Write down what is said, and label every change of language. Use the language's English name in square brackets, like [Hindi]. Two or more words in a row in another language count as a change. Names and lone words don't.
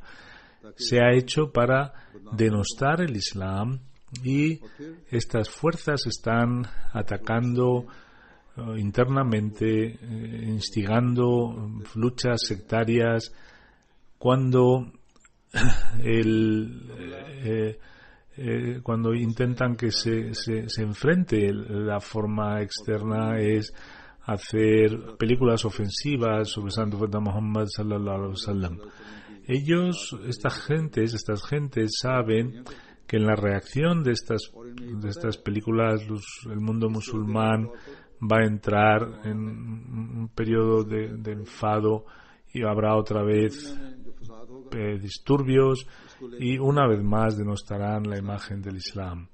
[Spanish] Se ha hecho para denostar el Islam, y estas fuerzas están atacando internamente, instigando luchas sectarias. Cuando intentan que se enfrente, la forma externa es hacer películas ofensivas sobre el santo profeta Muhammad [Arabic] صلى الله عليه وسلم. [Spanish] Estas gentes saben que en la reacción de estas películas el mundo musulmán va a entrar en un periodo de enfado, y habrá otra vez disturbios, y una vez más denostarán la imagen del Islam.